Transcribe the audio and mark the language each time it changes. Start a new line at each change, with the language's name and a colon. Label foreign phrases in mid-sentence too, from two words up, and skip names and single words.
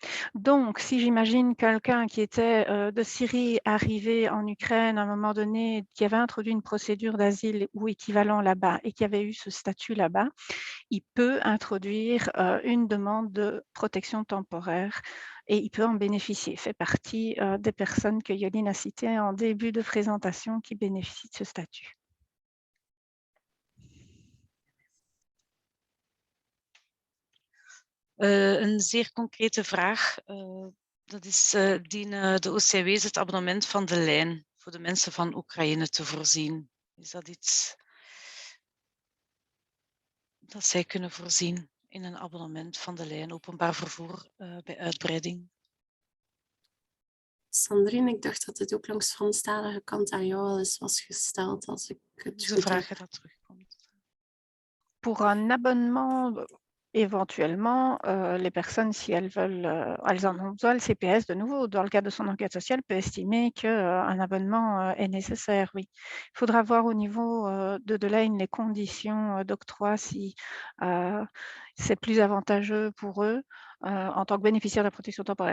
French: Donc, si j'imagine quelqu'un qui était de Syrie arrivé en Ukraine à un moment donné, qui avait introduit une procédure d'asile ou équivalent là-bas et qui avait eu ce statut là-bas, il peut introduire une demande de protection temporaire et il peut en bénéficier. Il fait partie des personnes que Yoline a citées en début de présentation qui bénéficient de ce statut.
Dutch: Een zeer concrete vraag. Dat is, dienen de OCW's het abonnement van de lijn voor de mensen van Oekraïne te voorzien? Is dat iets dat zij kunnen voorzien in een abonnement van de lijn, openbaar vervoer bij uitbreiding? Sandrine, ik dacht dat het ook langs de Franstalige kant aan jou al eens was gesteld, als ik het Dus de goed vraag heb. dat terugkomt.
French: Pour un abonnement, éventuellement, les personnes, si elles veulent, elles en ont besoin, le CPS, de nouveau, dans le cadre de son enquête sociale, peut estimer qu'un abonnement est nécessaire, oui. Il faudra voir au niveau de Delaine les conditions d'octroi, si c'est plus avantageux pour eux en tant que bénéficiaires de la protection temporaire.